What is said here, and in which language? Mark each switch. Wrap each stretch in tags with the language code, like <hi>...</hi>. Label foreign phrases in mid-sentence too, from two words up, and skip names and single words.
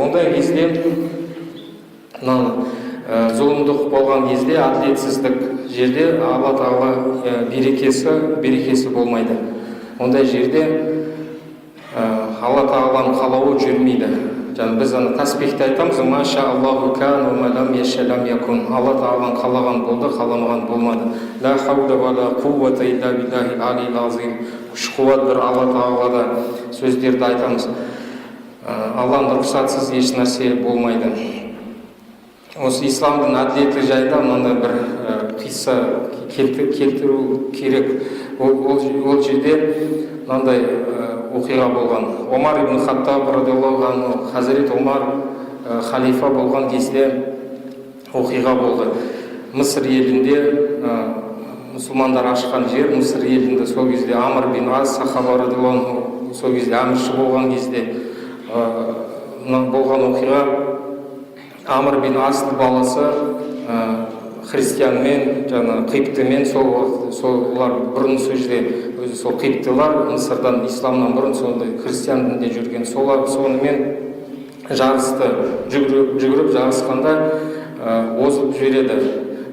<kk>Ондай кезде зұлымдық болған кезде, әділетсіздік жерде Алла Тағала берекесі болмайды. Ондай жерде Алла Тағаланың қалауы жүрмейді. Жаңа біз таспихте айтамыз:</kk> <ar>ما شاء الله كان وما لم يشأ لم يكن.</ar> <kk>Алла Тағаланың қалаған болды, қаламаған болмады.</kk> <ar>لا حول ولا قوة إلا بالله العلي العظيم.</ar> <kk>Күш-қуат бір Алла Тағалада сөздерді айтамыз. Алланың рұқсатсыз еш нәрсе болмайды. Осы исламдың әділеті жайында мынандай бір қисса келтіру керек. Ол жерде мынандай оқиға болған. Омар ибн Хаттаб</kk> <ar>رضي الله عنه,</ar> <kk>Хазірет Омар халифа болған кезде оқиға болды. Мысыр елінде мұсылмандар ашқан жер, Мысыр елінде сол кезде Амр бин Ас сахаба</kk> <ar>رضي الله عنه</ar> <kk>сол кезде әмірші болған кезде болған оқиға. Амр бин Астың баласы христианмен, жаңа қиптімен, солар бұрын сол жерде өзі сол қиптылар Мысырдан, исламнан бұрын сондай христиан дінінде жүрген, сонымен жарысты, жүгіріп жарысқанда озып жібереді.</kk>